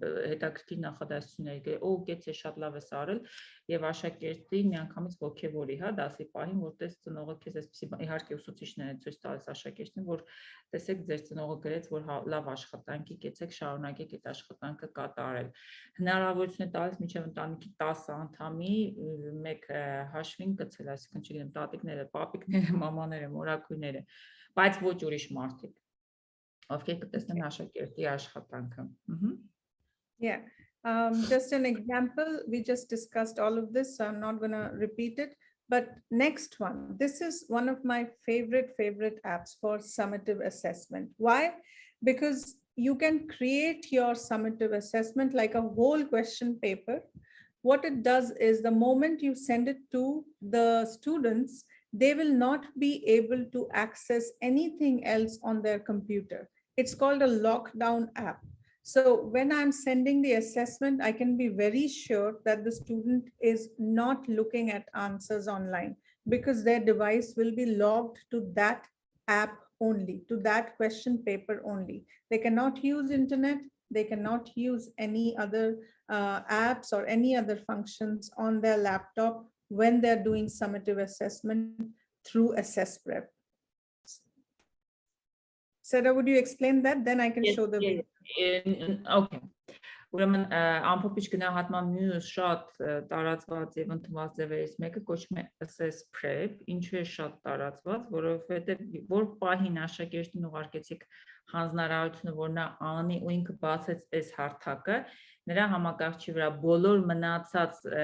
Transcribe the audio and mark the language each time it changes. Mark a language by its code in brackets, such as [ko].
[hy] հետաքրքիր նախադասություններ գրել, օ, կեցե շատ լավ ես արել, եւ աշակերտին միանգամից ոգևորի, հա, դասի պահին, որտես ծնողը քեզ այսպեսի, իհարկե ուսուցիչները ցույց տալիս աշակերտին, որ տեսեք ձեր ծնողը գրեց, որ լավ աշխատանքի կեցեք, շարունակեք այդ աշխատանքը կատարել։ Հնարավորություն է տալիս մինչև ընտանիքի 10 անդամի մեկ հաշվին գցել, այսինքն չգիտեմ, տատիկները, պապիկները, մամաները, մորաքույրները, բայց ոչ ուրիշ մարդիկ, ովքեր կտեսնեն աշակերտի աշխատանքը։ [en] Yeah. Just an example, we just discussed all of this, so I'm not going to repeat it. But next one, this is one of my favorite apps for summative assessment. Why? Because you can create your summative assessment like a whole question paper. What it does is the moment you send it to the students, they will not be able to access anything else on their computer. It's called a lockdown app. So when I'm sending the assessment, I can be very sure that the student is not looking at answers online because their device will be logged to that app only, to that question paper only. They cannot use internet. They cannot use any other apps or any other functions on their laptop when they're doing summative assessment through AssessPrep. Sarah, would you explain that? Then I can show the video. Okay. [hy] Ուրեմն ամփոփիչ գնահատման մյուս շատ տարածված եւ ընդունված ձևերից մեկը կոչվում է AssessPrep, ինչու է շատ տարածված, որովհետեւ որ պահին աշակերտին ուղարկեցիք հանձնարարությունը, որ նա անի ու ինքը բացեց այս հարթակը, նրա համակարգչի վրա բոլոր մնացած